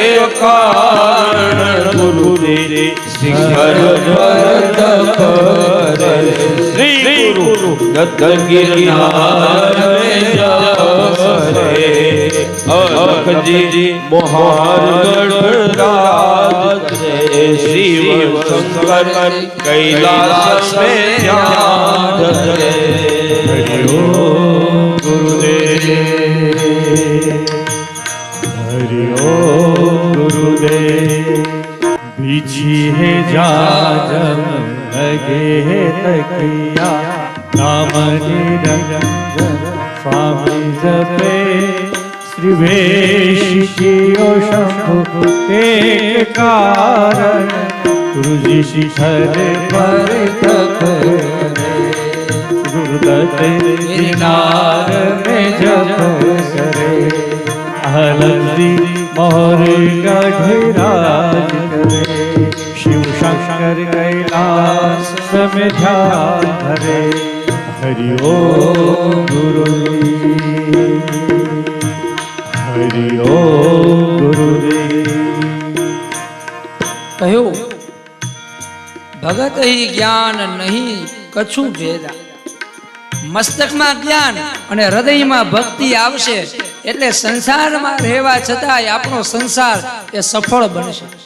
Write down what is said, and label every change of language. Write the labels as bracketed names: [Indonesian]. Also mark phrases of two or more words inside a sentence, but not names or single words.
[Hindi] कारण गुरु रे शिखर करे श्री गुरु गद्द गिरनार अलखजी मोहार गढ़राज शिव शंकर कैलास में ध्यान धरे. हरि ओम गुरुदेव, हरि ओम गुरुदेव. बिछी है जाजम लगे है तकिया नाम निरंजन स्वामी जपे श्री वेश कियो शंभु के कारण गुरुजी शिखर पर तप गुरुदत्त गिरनार में जप करे अलखजी मोर गढ़राज करे शिव शंकर कैलास में ध्यान धरे. हरि ओम गुरुदेव, हरि ओम गुरुदेव. कह्यो भगत ही ज्ञान नहीं कछु भेदा. [Gujarati] મસ્તકમાં જ્ઞાન અને હૃદયમાં ભક્તિ આવશે એટલે સંસારમાં રહેવા છતાંય આપણો સંસાર એ સફળ બનશે.